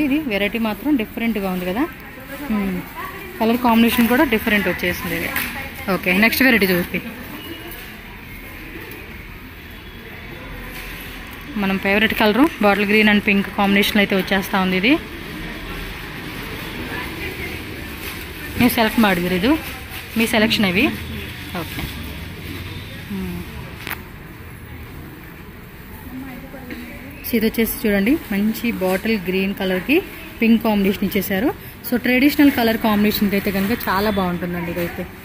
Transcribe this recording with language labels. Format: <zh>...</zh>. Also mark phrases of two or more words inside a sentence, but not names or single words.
<te>ఇది వెరైటీ మాత్రం డిఫరెంట్గా ఉంది కదా,</te> <en>colour combination</en> <te>కూడా డిఫరెంట్ వచ్చేసింది ఇది.</te> <en>Okay next variety</en> <te>చూసి మనం</te> <en>favourite colour bottle green and pink combination</en> <te>అయితే వచ్చేస్తూ ఉంది. ఇది</te> <kn>ನೀವು ಸೆಲೆಕ್ಟ್ ಮಾಡಿದ್ರಿ, ಇದು</kn> <te>మీ సెలెక్షన్ ఇవి. ఓకే ఇది వచ్చేసి చూడండి, మంచి</te> <en>bottle green colour pink combination</en> <te>ఇచ్చేసారు. సో</te> <en>traditional colour combination</en> <te>అయితే కనుక చాలా బాగుంటుందండి ఇదైతే.</te>